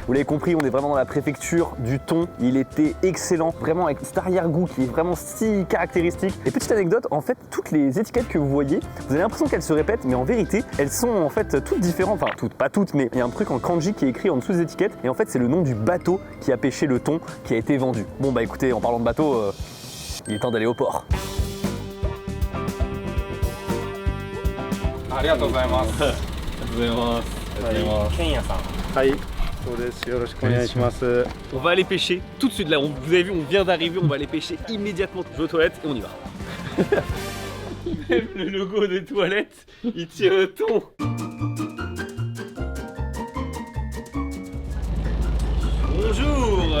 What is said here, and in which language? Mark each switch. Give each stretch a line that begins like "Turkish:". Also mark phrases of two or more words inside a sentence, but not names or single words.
French: Vous l'avez compris, on est vraiment dans la préfecture du thon, il était excellent, vraiment avec cet arrière-goût qui est vraiment si caractéristique. Et petite anecdote, en fait toutes les étiquettes que vous voyez, vous avez l'impression qu'elles se répètent, mais en vérité elles sont en fait toutes différentes, enfin toutes, pas toutes, mais il y a un truc en kanji qui est écrit en dessous des étiquettes et en fait c'est le nom du bateau qui a pêché le thon qui a été vendu. Bon bah écoutez, en parlant de bateau, il est temps d'aller au port.
Japanese: ありがとうございます。ありがとうございます。ケンヤさん。はい、そうです。よろしくお願いします。
French: On va aller pêcher tout de suite là, vous avez vu, on vient d'arriver, on va aller pêcher immédiatement. Je vais aux toilettes et on y va. Même le logo des toilettes, il tire le thon. Bonjour.